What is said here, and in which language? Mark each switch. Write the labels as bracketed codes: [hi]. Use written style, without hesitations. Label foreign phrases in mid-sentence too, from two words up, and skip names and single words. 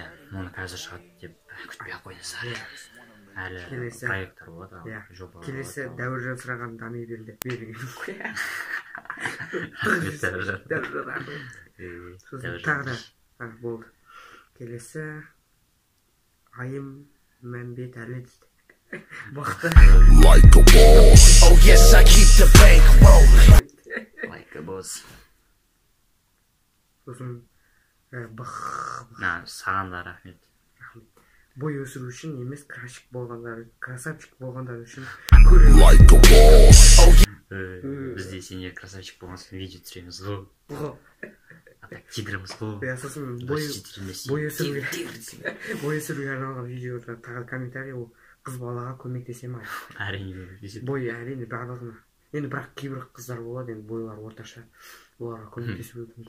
[kk] Оны қазір шығады деп күтпей ақ қойыңыздар. Әлі проекттар болады, жоба болады. Келесі Дәуіржан сұраған дами берген қой. Рахмет Дәуіржан. Сосын тағы да болды. Келесі Айым Мәмбет әлі дейді. Бақты. [en] Like a boss. Oh yes, I keep the bank rolling. Like a boss. [kk] Сосын саған да рахмет. Бой өсіру үшін емес, красавчик болғандар үшін. [en] Like a boss. [kk] Бізде сендер красавчик болғансын видео түсіреміз ғой. Атак тигріміз ғой. Сосын бой өсіруге арналған видеода тағы комментарий, ол қыз балаға көмектесе ма? Әрине. Бой әрине барлығына. Енді бірақ кейбір қыздар болады, енді бойлар орташа, оларға көмектесу мүмкін.